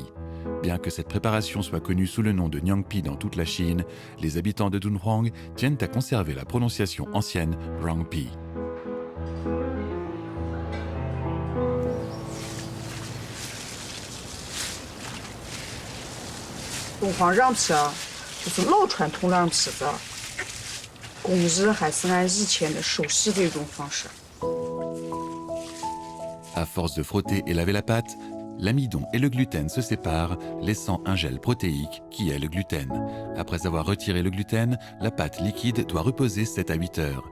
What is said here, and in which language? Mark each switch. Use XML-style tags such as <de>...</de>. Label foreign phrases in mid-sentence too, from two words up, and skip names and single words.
<fr>Bien que cette préparation soit connue sous le nom de Nyangpi dans toute la Chine, les habitants de Dunhuang tiennent à conserver la prononciation ancienne Rangpi.</fr> <zh>Dunhuang 让皮啊，就是老传统让皮子，工艺还是按以前的手洗的一种方式。</zh> <fr>À force de frotter et laver la pâte, l'amidon et le gluten se séparent, laissant un gel protéique qui est le gluten. Après avoir retiré le gluten, la pâte liquide doit reposer 7 à 8 heures.</fr>